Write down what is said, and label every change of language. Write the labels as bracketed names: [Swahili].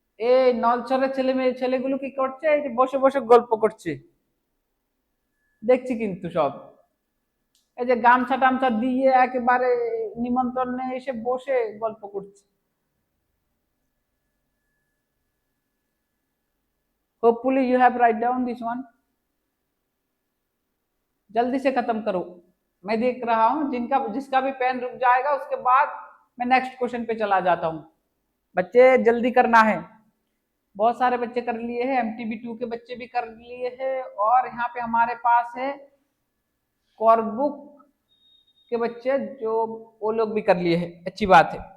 [Bangla] এই নলছরের ছেলেগুলো কি করছে? এই যে বসে বসে গল্প করছে দেখছি কিন্তু সব। এই যে গামছা টামছা দিয়ে একেবারে নিমন্ত্রণে এসে বসে গল্প করছে। [English] Hopefully you have write down this one. [Hindi] जल्दी से खत्म करो, मैं देख रहा हूं जिसका भी पेन रुक जाएगा उसके बाद मैं नेक्स्ट क्वेश्चन पे चला जाता हूं। बच्चे जल्दी करना है। बहुत सारे बच्चे कर लिए हैं, MTB2 के बच्चे भी कर लिए हैं, और यहाँ पे हमारे पास है कॉर्बुक के बच्चे जो वो लोग भी कर लिए हैं, अच्छी बात है।